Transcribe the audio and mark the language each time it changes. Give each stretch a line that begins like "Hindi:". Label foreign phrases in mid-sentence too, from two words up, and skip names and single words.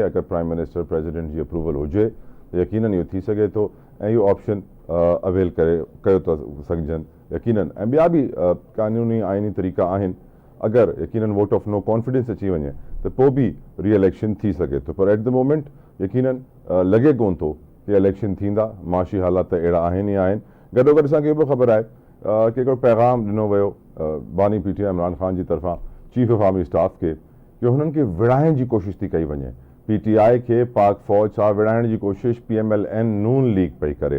Sindhi: अगरि
English: prime minister president
Sindhi: जी अप्रूवल हुजे त यकीनन इहो थी सघे थो ऐं इहो ऑप्शन अवेल कयो था सघजनि यकीनन। ऐं ॿिया बि कानूनी आइनी तरीक़ा आहिनि। अगरि यकीनन
English: vote of no confidence
Sindhi: अची वञे त पोइ बि
English: re election
Sindhi: थी सघे थो, पर
English: at the moment
Sindhi: यकीनन लॻे कोन थो कि इलेक्शन थींदा। माशी हालात अहिड़ा आहिनि ई आहिनि। गॾोगॾु असांखे इहो बि ख़बर आहे कि हिकिड़ो पैगाम ॾिनो वियो बानी PTI इमरान खान जी तरफ़ां
English: chief of army staff
Sindhi: खे कि हुननि खे विड़ाइण जी कोशिशि थी कई वञे। PTI खे पाक फ़ौज सां विड़ाइण जी कोशिशि PMLN नून लीग पई करे।